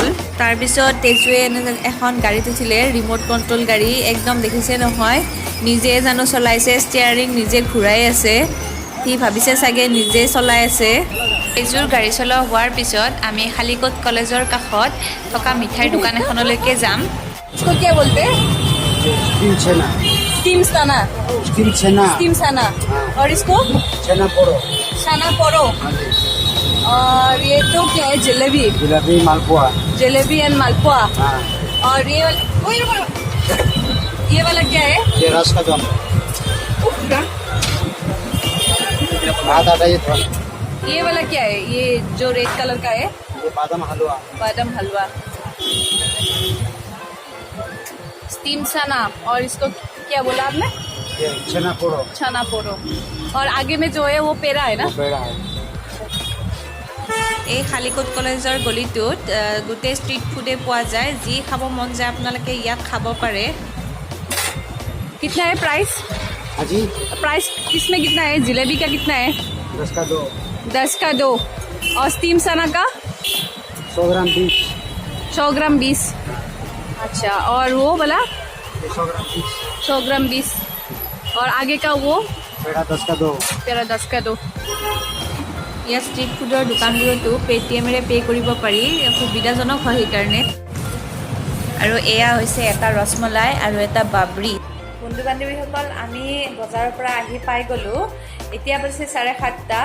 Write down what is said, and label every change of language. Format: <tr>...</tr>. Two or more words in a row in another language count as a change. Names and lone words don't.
<as>তাৰপিছত তেজুৱে এখন গাড়ীত উঠিলে, ৰিম'ট কণ্ট্ৰল গাড়ী, একদম দেখিছে নহয়, নিজে জানো চলাইছে, ষ্টিয়াৰিং নিজে ঘূৰাই আছে। সি ভাবিছে চাগে নিজে চলাই আছে। তেজুৰ গাড়ী চলোৱা হোৱাৰ পিছত আমি খালিকট কলেজৰ কাষত থকা মিঠাইৰ দোকান এখনলৈকে যাম।</as> <hi>इसको क्या बोलते हैं? स्टीम छना। और इसको छना पोरो। और ये तो क्या है? जलेबी एंड मालपुआ। और ये वाला क्या है? ये रस का जाम। ये वाला क्या है? ये जो रेड कलर का है, ये बादाम हलवा। स्टीम चना। और इसको क्या बोला आपने? ये छना पोरो। और आगे में जो है वो पेड़ा है ना? पेड़ा है।</hi> <as>এই খালিকট কলেজৰ গলিটোত গোটেই ষ্ট্ৰীট ফুডে পোৱা যায়। যি খাব মন যায় আপোনালোকে ইয়াত খাব পাৰে।</as> <hi>कितना है प्राइस? हाजी प्राइस इसमें कितना है? जलेबी का कितना है? 10 का 2। और स्टीम चना का 100 ग्राम 20। 100 ग्राम 20। अच्छा, और वो वाला 100 ग्राम 20। और आगे का वो पेड़ा 10 का 2। পেৰা 10 का 2।</hi> <as>ইয়াত ষ্ট্ৰীট ফুডৰ দোকানবোৰতো পে'টিএমেৰে পে' কৰিব পাৰি, সুবিধাজনক হয় সেইকাৰণে। আৰু এয়া হৈছে এটা ৰসমলাই আৰু এটা বাবৰি। বন্ধু বান্ধৱীসকল, আমি বজাৰৰ পৰা আহি পাই গ'লোঁ। এতিয়া বাজিছে 7:30।</as>